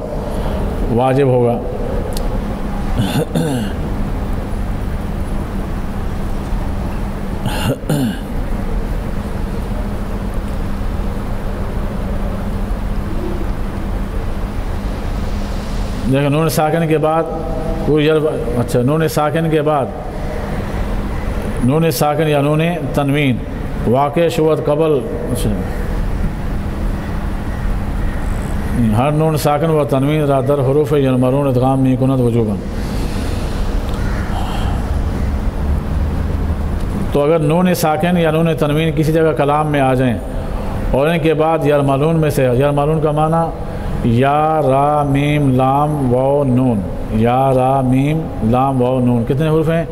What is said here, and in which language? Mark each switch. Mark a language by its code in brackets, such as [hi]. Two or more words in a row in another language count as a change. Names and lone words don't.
[ur] واجب ہوگا۔ دیکھیں نون ساکن کے بعد کوئی اچھا نون ساکن کے بعد نون ساکن یا نون تنوین واقع شوت قبل [fa] ہر نون ساکن و تنوین را در حروف یرملون ادغام می کند وجوباً۔ [ur] تو اگر نون ساکن یا نون تنوین کسی جگہ کلام میں آ جائیں اور ان کے بعد یرملون میں سے، یرملون کا معنی یا را میم لام واو نون، یا را میم لام واو نون، کتنے حروف ہیں؟